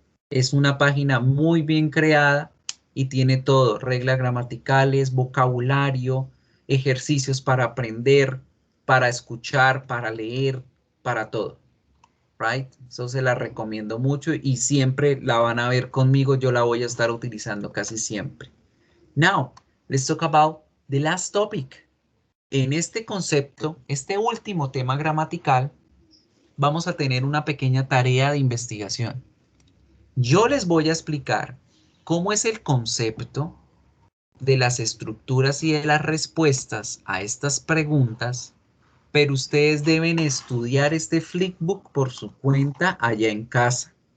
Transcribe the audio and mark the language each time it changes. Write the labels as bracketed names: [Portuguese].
[Spanish] Es una página muy bien creada y tiene todo, reglas gramaticales, vocabulario, ejercicios para aprender, para escuchar, para leer, para todo. [English] Right? [Spanish] Eso se la recomiendo mucho y siempre la van a ver conmigo. Yo la voy a estar utilizando casi siempre. [English] Now, let's talk about the last topic. [Spanish] En este concepto, este último tema gramatical, vamos a tener una pequeña tarea de investigación. Yo les voy a explicar cómo es el concepto de las estructuras y de las respuestas a estas preguntas, pero ustedes deben estudiar este flipbook por su cuenta allá en casa.